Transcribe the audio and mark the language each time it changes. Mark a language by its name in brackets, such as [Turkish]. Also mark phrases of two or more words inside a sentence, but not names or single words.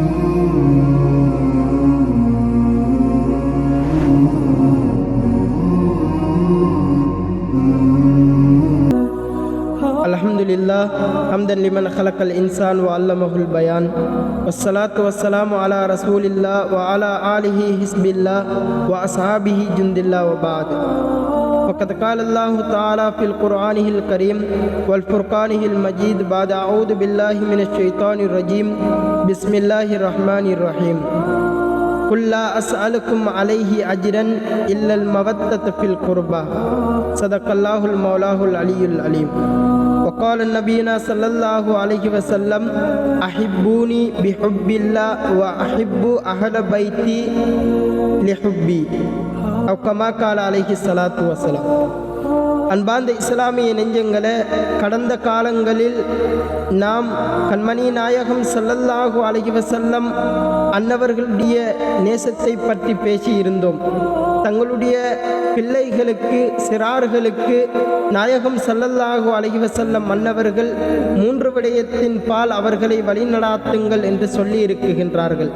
[Arabic] الحمد لله حمدا لمن خلق الإنسان وعلمه البيان والصلاة والسلام على رسول الله وعلى آله حزب الله وأصحابه جند الله وبعد. وقد قال الله تعالى في القرآن الكريم والفرقان المجيد بعد أعوذ بالله من الشيطان الرجيم بسم الله الرحمن الرحيم قل لا أسألكم عليه أجرا إلا المودة في القربى صدق الله المولاه العلي العليم. وقال نبينا صلى الله عليه وسلم أحبوني بحب الله وأحب أهل بيتي لحبي أو كما قال عليه الصلاة والسلام. [Tamil] அன்பார்ந்த இஸ்லாமிய நெஞ்சங்களே, கடந்த காலங்களில் நாம் கண்மணி நாயகம் [Arabic] صلى الله عليه وسلم [Tamil] அன்னவர்களுடைய நேசத்தை பற்றி பேசியிருந்தோம். தங்களுடைய பிள்ளைகளுக்கு சிறார்களுக்கு நாயகம் [Arabic] صلى الله عليه وسلم [Tamil] அன்னவர்கள் 3 விடயத்தின் பால் அவர்களை வழிநடாத்துங்கள் என்று சொல்லி இருக்குகின்றார்கள்.